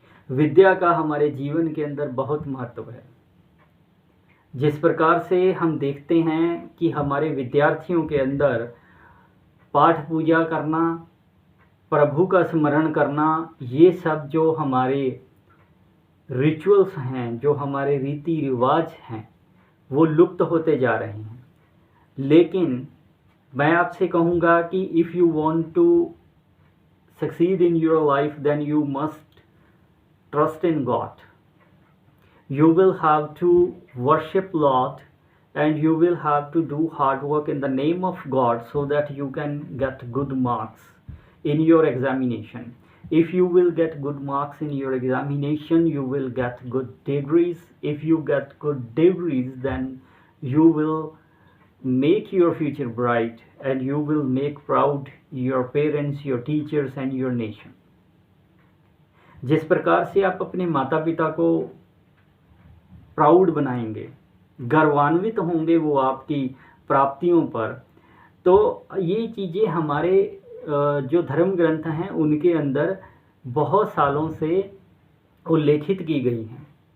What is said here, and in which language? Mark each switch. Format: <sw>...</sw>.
<hi>विद्या का हमारे जीवन के अंदर बहुत महत्व है। जिस प्रकार से हम देखते हैं कि हमारे विद्यार्थियों के अंदर पाठ पूजा करना, प्रभु का स्मरण करना, ये सब जो हमारे रिचुअल्स हैं, जो हमारे रीति रिवाज हैं, वो लुप्त होते जा रहे हैं। लेकिन मैं आपसे कहूँगा कि</hi> <en>If you want to succeed in your life, then you must trust in God. You will have to worship Lord, and you will have to do hard work in the name of God so that you can get good marks in your examination. If you will get good marks in your examination, you will get good degrees. If you get good degrees, then you will make your future bright and you will make proud your parents, your teachers and your nation.</en> <hi>जिस प्रकार से आप अपने माता पिता को proud बनाएंगे, गर्वान्वित होंगे वो आपकी प्राप्तियों पर, तो ये चीज़ें हमारे जो धर्म ग्रंथ हैं उनके अंदर बहुत सालों से उल्लेखित की गई हैं।</hi>